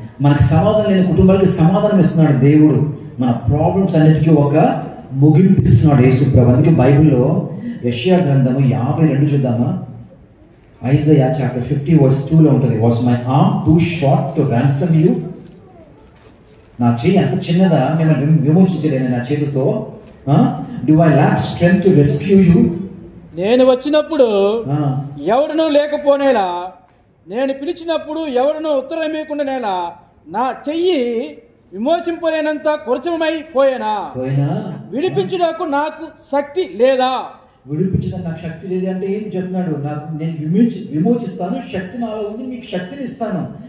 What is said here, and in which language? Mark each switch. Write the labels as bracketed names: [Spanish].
[Telugu] మనకి సమాధానం లేని కుటుంబాలకి సమాధానం ఇస్తున్నాడు దేవుడు. మన ప్రాబ్లమ్స్ అన్నిటికీ ఒక ముగింపు ఇస్తున్నాడు యేసు ప్రభువు. అందుకే బైబిల్లో యెషయా గ్రంథము 52 చూద్దామా? [English] Isaiah chapter 50:2 ఉంటుంది. Was my arm too short to ransom you? [Telugu] నా చేయి అంత చిన్నదా మిమ్మల్ని విమోచించలేను నా చేతితో? [English] Do I lack strength to rescue you? [Telugu] నేను వచ్చినప్పుడు ఎవడనూ లేకపోనేలా, నేను పిలిచినప్పుడు ఎవడనూ ఉత్తరమేకుండానేలా, నా చెయ్యి విమోచింపలేనంత కొరచమై పోయేనా? విడిపించుటకు నాకు శక్తి లేదా? విడిపించడానికి నాకు శక్తి లేదు అంటే ఏంటి చెప్తున్నాడు? నేను విమోచిస్తాను, శక్తి నాలో ఉంది, మీకు శక్తిని ఇస్తాను.